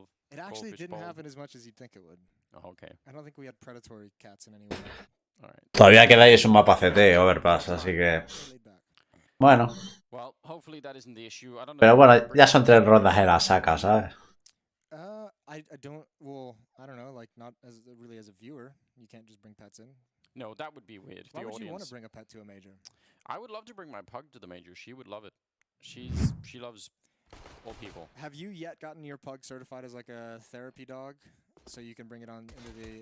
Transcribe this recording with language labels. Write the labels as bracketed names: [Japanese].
[English] It actually didn't happen as much as you'd think it would. Oh, okay. I don't think we had predatory cats in any way. All right. [Spanish] Todavía queda ahí es un mapa CT, Overpass, así que... Bueno. [English] Well, hopefully that isn't the issue. I don't know. [Spanish] Pero bueno, ya son 3 rondas en la saca, ¿sabes? [English] I don't. Well, I don't know. Like not as really as a viewer, you can't just bring pets in. No, that would be weird. Why the would audience. you want to bring a pet to a major? I would love to bring my pug to the major. She would love it. She loves all people. Have you yet gotten your pug certified as like a therapy dog, so you can bring it on into the?